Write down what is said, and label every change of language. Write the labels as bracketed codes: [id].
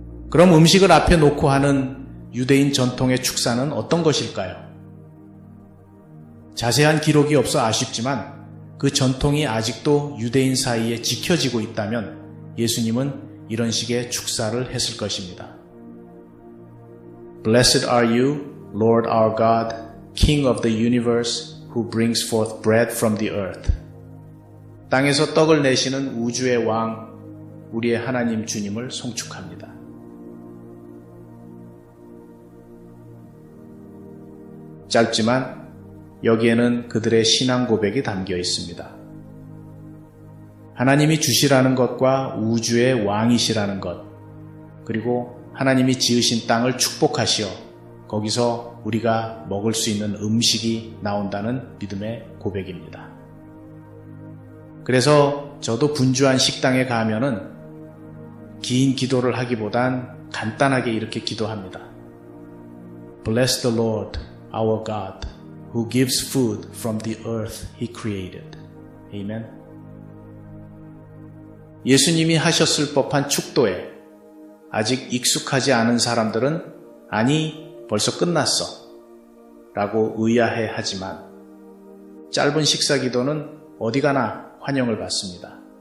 [ko] 그럼 음식을 앞에 놓고 하는 유대인 전통의 축사는 어떤 것일까요? 자세한 기록이 없어 아쉽지만 그 전통이 아직도 유대인 사이에 지켜지고 있다면 예수님은 이런 식의 축사를 했을 것입니다. [en] Blessed are you, Lord our God, King of the universe, who brings forth bread from the earth. [ko] 땅에서 떡을 내시는 우주의 왕, 우리의 하나님 주님을 송축합니다. 짧지만 여기에는 그들의 신앙 고백이 담겨 있습니다. 하나님이 주시라는 것과 우주의 왕이시라는 것, 그리고 하나님이 지으신 땅을 축복하시어 거기서 우리가 먹을 수 있는 음식이 나온다는 믿음의 고백입니다. 그래서 저도 분주한 식당에 가면은 긴 기도를 하기보단 간단하게 이렇게 기도합니다. [en] Bless the Lord, our God, who gives food from the earth he created. Amen. [ko] 예수님이 하셨을 법한 축도에 아직 익숙하지 않은 사람들은 아니 벌써 끝났어 라고 의아해 하지만 짧은 식사 기도는 어디 가나 환영을 받습니다.